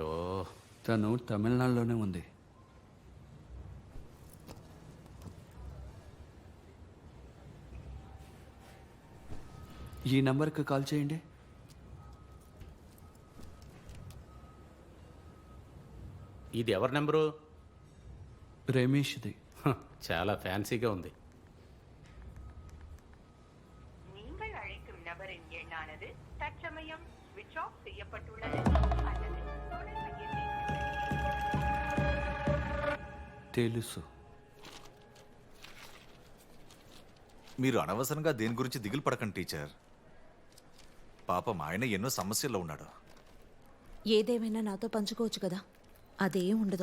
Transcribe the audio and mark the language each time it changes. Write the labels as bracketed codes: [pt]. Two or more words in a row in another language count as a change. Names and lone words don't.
[te] తను తమిళనాడులోనే ఉంది. ఈ నంబర్కి కాల్ చేయండి. ఇది ఎవరి నెంబరు? రమేష్ది. చాలా ఫ్యాన్సీగా ఉంది. [ta] நீங்கள் அழைக்கும் நபரின் எண்ணானது தற்சமயம் [en] switch off [ta] செய்யப்பட்டுள்ளது அல்லது [te] తెలుసు. మీరు అనవసరంగా దేని గురించి దిగులు పడకండి టీచర్. పాపం ఆయన ఎన్నో సమస్యల్లో ఉన్నాడు. ఏదేమైనా నాతో పంచుకోవచ్చు కదా, అదేం ఉండదు.